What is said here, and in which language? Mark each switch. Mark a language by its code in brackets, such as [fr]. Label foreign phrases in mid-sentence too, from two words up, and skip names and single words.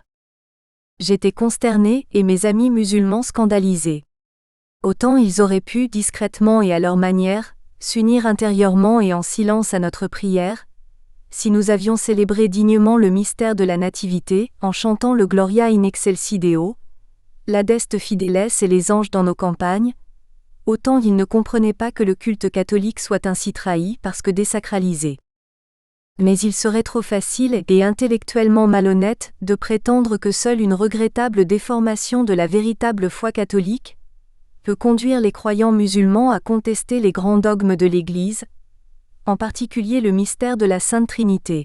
[fr] J'étais consternée et mes amis musulmans scandalisés. Autant ils auraient pu, discrètement et à leur manière, s'unir intérieurement et en silence à notre prière, si nous avions célébré dignement le mystère de la Nativité, en chantant le Gloria in excelsis Deo, l'Adeste Fideles et les anges dans nos campagnes, autant ils ne comprenaient pas que le culte catholique soit ainsi trahi parce que désacralisé. Mais il serait trop facile et intellectuellement malhonnête de prétendre que seule une regrettable déformation de la véritable foi catholique peut conduire les croyants musulmans à contester les grands dogmes de l'Église, en particulier le mystère de la Sainte Trinité.